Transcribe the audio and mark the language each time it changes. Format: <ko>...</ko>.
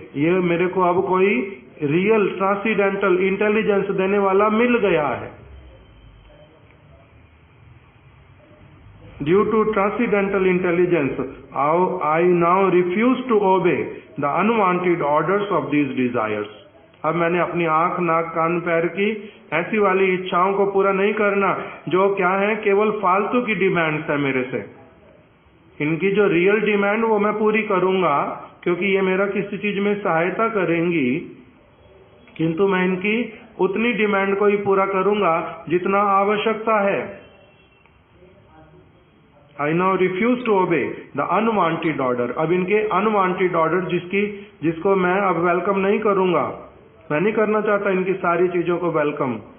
<hi>ये मेरे को अब कोई रियल ट्रांसेंडेंटल इंटेलिजेंस देने वाला मिल गया है।</hi> <en>Due to transcendental intelligence, I now refuse to obey the unwanted orders of these desires.</en> <hi>अब मैंने अपनी आंख, नाक, कान, पैर की ऐसी वाली इच्छाओं को पूरा नहीं करना जो क्या है, केवल फालतू की डिमांड्स है मेरे से। इनकी जो रियल डिमांड वो मैं पूरी करूंगा, क्योंकि ये मेरा किसी चीज में सहायता करेंगी, किंतु मैं इनकी उतनी डिमांड को ही पूरा करूंगा जितना आवश्यकता है।</hi> <en>I now refuse to obey the unwanted order.</en> <hi>अब इनके</hi> <en>unwanted order</en> <hi>जिसको मैं अब वेलकम नहीं करूंगा, मैं नहीं करना चाहता इनकी सारी चीजों को वेलकम।</hi>